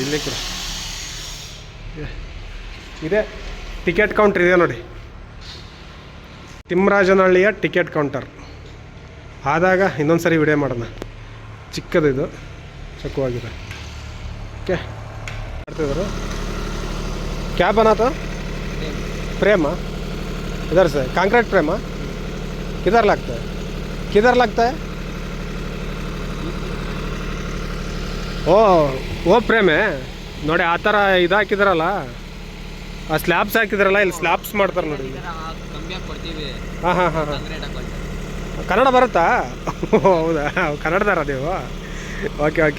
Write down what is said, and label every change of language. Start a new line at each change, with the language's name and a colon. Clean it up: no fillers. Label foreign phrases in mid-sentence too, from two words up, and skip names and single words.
Kannada: ಇಲ್ಲಿ ಕೂಡ ಇದೆ ಟಿಕೆಟ್ ಕೌಂಟ್ರ್ ಇದೆ ನೋಡಿ. ತಿಮ್ಮರಾಜನಹಳ್ಳಿಯ ಟಿಕೆಟ್ ಕೌಂಟರ್ ಆದಾಗ ಇನ್ನೊಂದು ಸರಿ ವಿಡಿಯೋ ಮಾಡೋಣ. ಚಿಕ್ಕದು ಇದು, ಚಕ್ಕವಾಗಿದೆ. ಓಕೆ, ಮಾಡ್ತಿದ್ದಾರೆ.
Hindi: क्या बना था? प्रेम इधर से कंक्रीट प्रेम किधर लगता है? किधर लगता है?
Kannada: ಓ ಪ್ರೇಮೆ ನೋಡಿ. ಆ ಥರ ಇದು ಹಾಕಿದ್ರಲ್ಲ, ಆ ಸ್ಲ್ಯಾಬ್ಸ್ ಹಾಕಿದ್ರಲ್ಲ, ಇಲ್ಲಿ ಸ್ಲ್ಯಾಬ್ಸ್ ಮಾಡ್ತಾರೆ ನೋಡಿ. ಹಾಂ ಹಾಂ ಹಾಂ ಹಾಂ. ಕನ್ನಡ ಬರುತ್ತಾ? ಹೌದಾ, ಕನ್ನಡದಾರ ನೀವು? ಓಕೆ ಓಕೆ.